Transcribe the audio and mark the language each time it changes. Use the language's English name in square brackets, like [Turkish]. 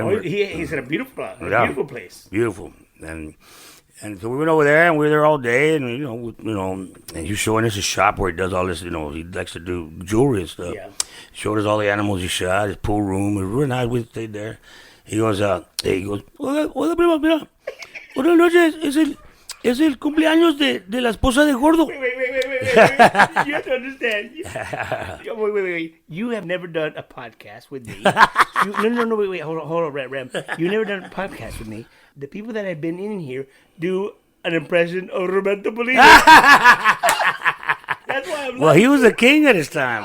[English] He's in a beautiful place. Beautiful, and And so we went over there, and we were there all day, and and he's showing us a shop where he does all this. He likes to do jewelry and stuff. Yeah. Showed us all the animals he shot, his pool room. It was really nice. We stayed there. He goes, [Spanish] hola, prima, mira, buenas noches. Es el cumpleaños de la esposa de Gordo. [English] Wait. You have to understand. Wait. You have never done a podcast with me. No, wait. Hold on, Ram. You've never done a podcast with me. The people that have been in here do an impression of Roberto Polino. That's why I'm Well, he was the king at his time.